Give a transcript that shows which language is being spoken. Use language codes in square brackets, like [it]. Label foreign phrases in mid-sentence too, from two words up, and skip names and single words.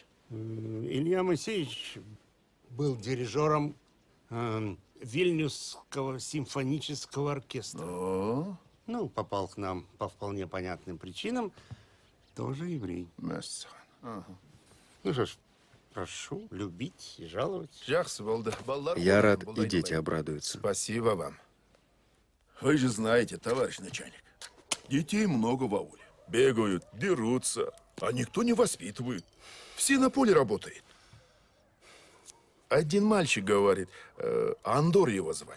[ru] Илья Моисеевич был дирижером Вильнюсского симфонического оркестра. О, Ну, попал к нам по вполне понятным причинам. Тоже еврей. Мессан. Ага. Ну что ж, прошу любить и жаловать. [kk] Жақсы болды. Балалар [ru] Я [kk] болды, [ru] рад, [kk] болды, [ru] и дети [kk] айналайын. [ru] обрадуются. Спасибо вам. Вы же знаете, товарищ начальник, детей много в ауле. Бегают, дерутся, а никто не воспитывает. Все на поле работают. Один мальчик говорит, Андор его звать.